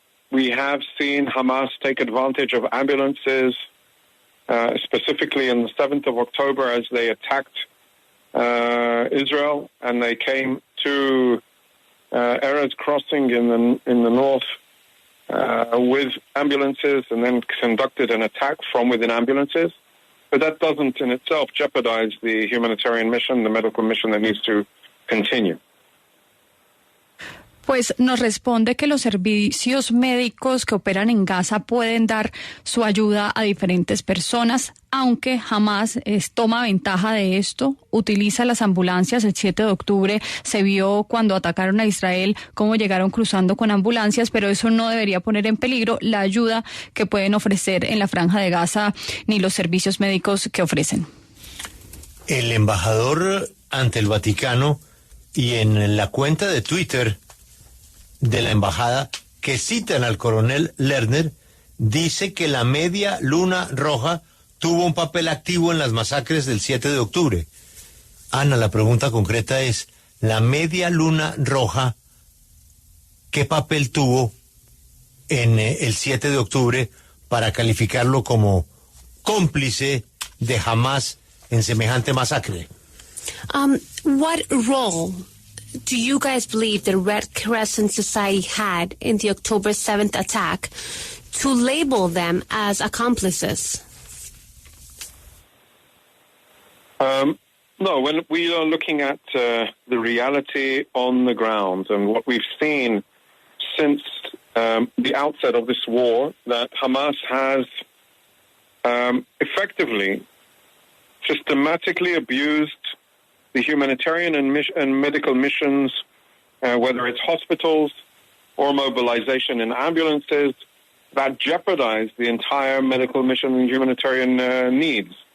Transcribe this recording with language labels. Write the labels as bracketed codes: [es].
[en] We have seen Hamas take advantage of ambulances, specifically on the 7th of October as they attacked Israel, and they came to Erez crossing in the north with ambulances and then conducted an attack from within ambulances. But that doesn't in itself jeopardize the humanitarian mission, the medical mission that needs to continue. [es] Pues nos responde que los servicios médicos que operan en Gaza pueden dar su ayuda a diferentes personas, aunque Hamás toma ventaja de esto, utiliza las ambulancias. El 7 de octubre se vio cuando atacaron a Israel cómo llegaron cruzando con ambulancias, pero eso no debería poner en peligro la ayuda que pueden ofrecer en la Franja de Gaza ni los servicios médicos que ofrecen. El embajador ante el Vaticano y en la cuenta de Twitter de la embajada que citan al coronel Lerner, dice que la Media Luna Roja tuvo un papel activo en las masacres del 7 de octubre. Ana, la pregunta concreta es, ¿la Media Luna Roja qué papel tuvo en el 7 de octubre para calificarlo como cómplice de Hamás en semejante masacre? [en] What role do you guys believe the Red Crescent Society had in the October 7th attack to label them as accomplices? No, when we are looking at the reality on the ground and what we've seen since the outset of this war, that Hamas has effectively, systematically abused the humanitarian and medical missions, whether it's hospitals or mobilization in ambulances, that jeopardize the entire medical mission and humanitarian needs.